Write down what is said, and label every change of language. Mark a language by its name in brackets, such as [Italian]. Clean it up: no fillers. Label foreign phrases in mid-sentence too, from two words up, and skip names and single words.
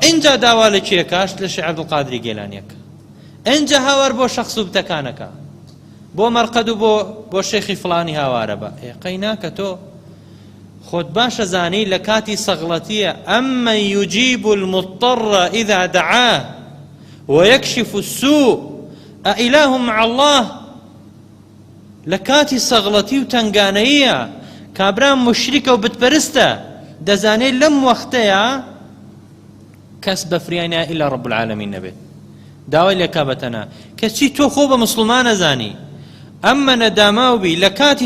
[Central Kurdish] ئینجا داوا لە کێکاش لە شێخ عەبدولقادری گێلانیەکە، ئینجا هاوار بۆ شەخص و بتەکانەکە، بۆ مەرقەد و بۆ شێخی فڵانی هاوارە بە قەیناکە تۆ خۆت باشە زانی لە کاتی سەغڵەتیە [Arabic] ئەممەن یوجیب المضطر إذا دعاه ويكشف السوء أإله مع الله. [Central Kurdish] لە کاتی سەغڵەتی و تەنگانەییە کابران مشریکە و بتپەرستە دەزانێت لەم وەختەیە کەس بەفریانە ئیلا [Arabic] ڕەب العالەمین [Central Kurdish] نەبێت، داوای لێکا بەتەنها کەچی تۆ خۆ بە مسلمان نەزانی ئەممە نەداماوبی لە کاتی